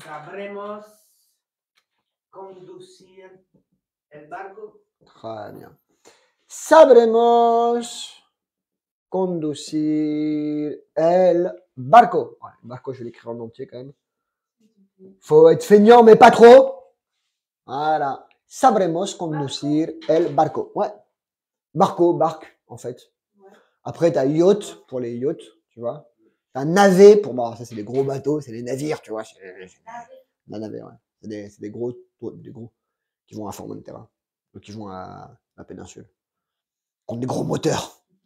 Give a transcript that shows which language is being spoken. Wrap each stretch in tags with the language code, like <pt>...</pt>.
<es>Sabremos conducir el barco.</es> <fr>Très bien.</fr> <es>Sabremos conducir el barco.</es> <fr>Ouais, barco, je vais l'écrire en entier quand même. Faut être feignant, mais pas trop. Voilà.</fr> <es>Sabremos conducir el barco.</es> <fr>Ouais. Barco, barque, en fait. Ouais. Après, t'as yacht pour les yachts, tu vois. T'as navet pour, bon, ça c'est des gros bateaux, c'est des navires, tu vois. La navet, ouais. C'est des gros qui vont à Formentera. Donc, qui vont à la péninsule. Qui ont des gros moteurs.</fr>